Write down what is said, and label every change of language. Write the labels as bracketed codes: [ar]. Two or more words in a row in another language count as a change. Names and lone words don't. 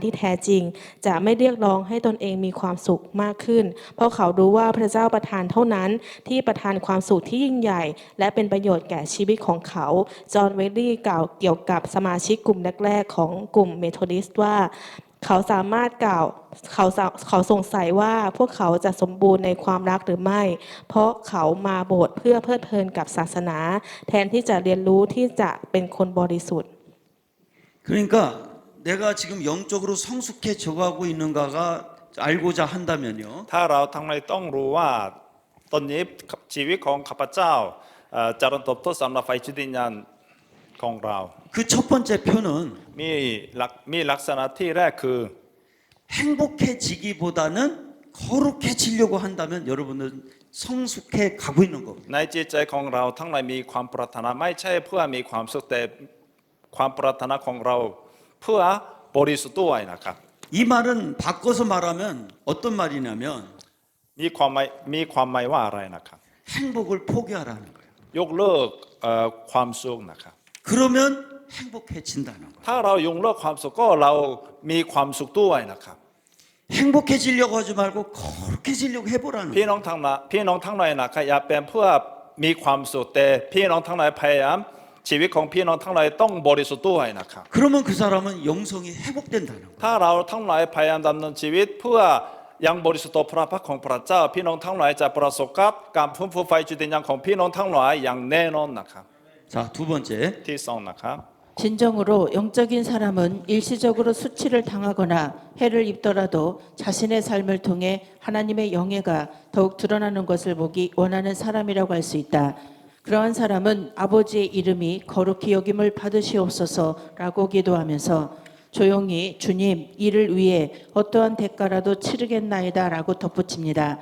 [th] ที่แท้จริงจะไม่เรียกร้องให้ตนเองมีความสุขมากขึ้นเพราะเขารู้ว่าพระเจ้าประทานเท่านั้นที่ประทานความสุขที่ยิ่งใหญ่และเป็นประโยชน์แก่ชีวิตของเขาจอห์นเวลลี่กล่าวเกี่ยวกับสมาชิกกลุ่มแรกๆของกลุ่มเมโธดิสต์ว่าเขาสามารถกล่าวเขาสงสัยว่าพวกเขาจะสมบูรณ์ในความรักหรือไม่เพราะเขามาโบสถ์เพื่อเพลิดเพลินกับศาสนาแทนที่จะเรียนรู้ที่จะเป็นคนบริสุทธิ์ [ko] 그러니까 내가 지금 영적으로 성숙해져가고 있는가가 알고자 한다면요. [th] ถ้าเราทั้งหลายต้องรู้ว่าตอนนี้ชีวิตของข้าพเจ้าเจริญเติบโตสำหรับไฟจิตวิญญาณของเรา [ko] 그 첫 번째 표는 [th] มีลักษณะที่แรกคือ [ko] 행복해지기보다는 거룩해지려고 한다면 여러분은 성숙해 가고 있는 겁니다. [th] ในจิตใจของเราทั้งหลายมีความปรารถนาไม่ใช่เพื่อมีความสุขแต่ความปรารถนาของเราเพื่อบริสุทธิ์ด้วยนะครับ [ko] 이 말은 바꿔서 말하면 어떤 말이냐면 [th] มีความหมายว่าอะไรนะครับ [ko] 행복을 포기하라는 거예요. [th] ยกเลิกความสุขนะครับ [ko] 그러면 행복해진다는 거예요. [th] ถ้าเรายกเลิกความสุขก็เรามีความสุขด้วยนะครับ [ko] 행복해지려고 하지 말고 거룩해지려고 해보라는 [th] พี่ [ko] 거예요. [th] น้องทั้งหลายนะครับอย่าเป็นเพื่อมีความสุขแต่พี่น้องทั้งหลายพยายามชีวิตของพี่น้องทั้งหลายต้องบริสุทธิ์ด้วยนะครับ [ko] 그러면 그 사람은 영성이 회복된다는 거예요. [th] ถ้าเราทั้งหลายพยายามดำเนินชีวิตเพื่อยังบริสุทธิ์ต่อพระพักของพระเจ้าพี่น้องทั้งหลายจะประสบกับการฟื้นฟูไฟจิตวิญญาณของพี่น้องทั้งหลายอย่างแน่นอนนะครับ [ko] 자, 두 번째. [th] ที่สองนะครับ [ko] 진정으로 영적인 사람은 일시적으로 수치를 당하거나 해를 입더라도 자신의 삶을 통해 하나님의 영예가 더욱 드러나는 것을 보기 원하는 사람이라고 할 수 있다. 그러한 사람은 아버지의 이름이 거룩히 여김을 받으시옵소서라고 기도하면서 조용히 주님 이를 위해 어떠한 대가라도 치르겠나이다 라고 덧붙입니다.